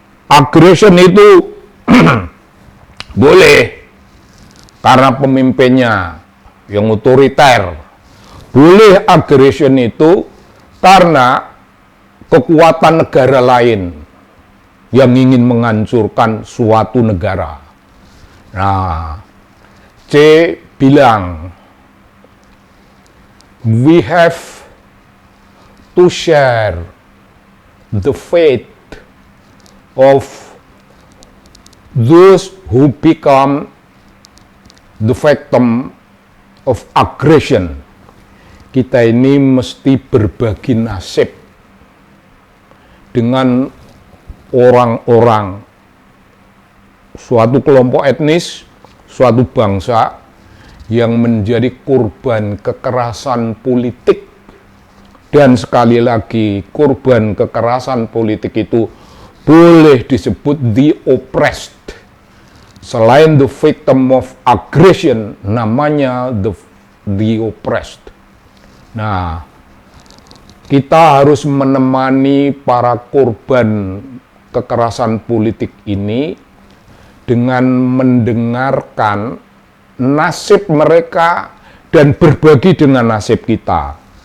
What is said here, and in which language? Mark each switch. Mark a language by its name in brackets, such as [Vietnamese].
[Indonesian] Aggression itu boleh karena pemimpinnya yang otoriter. Boleh aggression itu karena kekuatan negara lain yang ingin menghancurkan suatu negara. Nah, C bilang, [English] we have to share the fate of those who become the victim of aggression. [Indonesian] Kita ini mesti berbagi nasib dengan orang-orang, suatu kelompok etnis, suatu bangsa yang menjadi korban kekerasan politik. Dan sekali lagi, korban kekerasan politik itu boleh disebut [English] the oppressed. [Indonesian] Selain [English] the victim of aggression, [Indonesian] namanya [English] the oppressed. [Indonesian] Nah, kita harus menemani para korban kekerasan politik ini dengan mendengarkan nasib mereka dan berbagi dengan nasib kita.